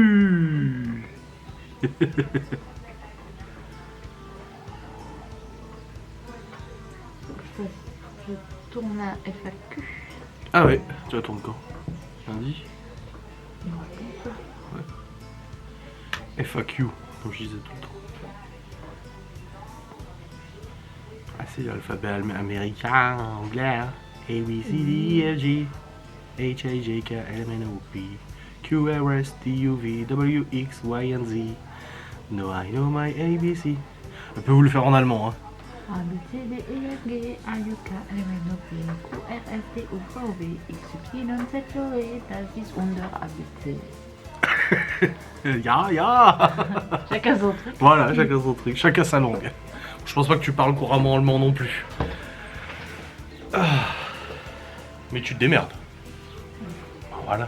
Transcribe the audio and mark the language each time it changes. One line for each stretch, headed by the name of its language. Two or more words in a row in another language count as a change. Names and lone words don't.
French: Je tourne à FAQ. Ah ouais, tu vas tourner quand? Lundi? Ouais. FAQ, comme je disais tout le temps. Ah c'est l'alphabet américain, anglais, hein.
English: A, B, C, D, F, G, H, I, J, K, L, M, N, O, P, Q, R, S, T, U, V, W, X, Y, and Z. No, I know my ABC.
French: Je peux vous le faire en allemand, hein.
German: A, B, C, D, E, F, G, A, U, K, L, M, N, O, P, Q, R, S, T, U, V, W, X, Y, Z, das ist unser ABC. Ya.
French: Chacun son truc. Voilà, chacun son truc, chacun sa langue. Je pense pas que tu parles couramment allemand non plus. Ah. Mais tu te démerdes. Voilà.